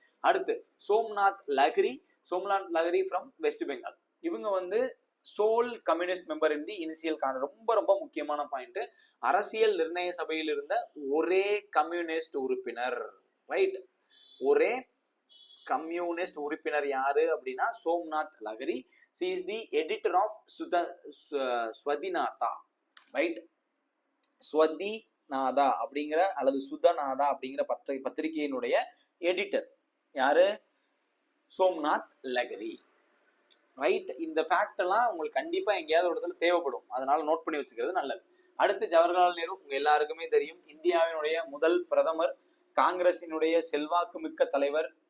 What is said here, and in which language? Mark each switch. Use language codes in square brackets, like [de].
[ta] அடுத்து Somnath Lahiri. Somnath Lahiri [en] From West Bengal. இவங்க வந்து sole communist member in the initial [ta] ரொம்ப ரொம்ப முக்கியமான பாயிண்ட். அரசியல் நிர்ணய சபையில் இருந்த ஒரே கம்யூனிஸ்ட் உறுப்பினர். ரைட்? ஒரே கம்யூனிஸ்ட் உறுப்பினர் யாரு அப்படின்னா Somnath Lahiri. [en] She is the editor of Swadhinata. Right? [ta] ஸ்வதிநாதா அப்படிங்கிற அல்லது சுதநாதா அப்படிங்கிற பத்திரிகையினுடைய எடிட்டர் யாரு? சோம்நாத் லஹிரி. ரைட்? இந்த ஃபேக்ட் எல்லாம் உங்களுக்கு கண்டிப்பா எங்கேயாவது ஒரு இடத்துல தேவைப்படும், அதனால நோட் பண்ணி வச்சுக்கிறது நல்லது. அடுத்து ஜவஹர்லால் நேரு, உங்க எல்லாருக்குமே தெரியும், இந்தியாவினுடைய முதல் பிரதமர், காங்கிரசினுடைய செல்வாக்கு மிக்க தலைவர்,